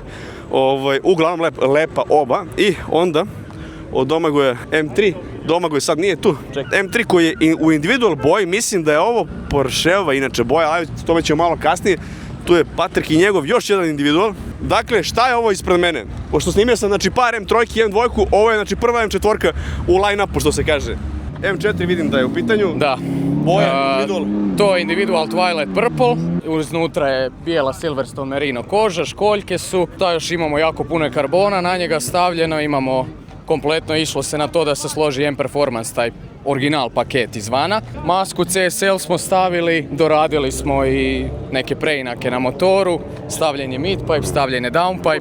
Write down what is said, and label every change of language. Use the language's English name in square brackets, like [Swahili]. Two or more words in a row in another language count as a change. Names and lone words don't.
[Croatian] Uglavnom lepa oba i onda od Domagoja M3, Domagoj sad nije tu, M3 koji je u individual boji, mislim da je ovo Porscheova inače boja, ali tome ćemo malo kasnije. Tu je Patrik i njegov još jedan individual. Dakle, šta je ovo ispred mene? Pošto snimio sam par M3 i M2, ovo je prva M4 u line-upu što se kaže. M4 vidim da je u pitanju. Da. Boja, individual. To je individual Twilight Purple, uznutra je bijela Silverstone merino koža, školjke su, da još imamo jako puno karbona na njega stavljeno, imamo kompletno išlo se na to da se složi M-Performance, taj original paket izvana. Masku CSL smo stavili, doradili smo i neke preinake na motoru, stavljen je midpipe, stavljen je downpipe.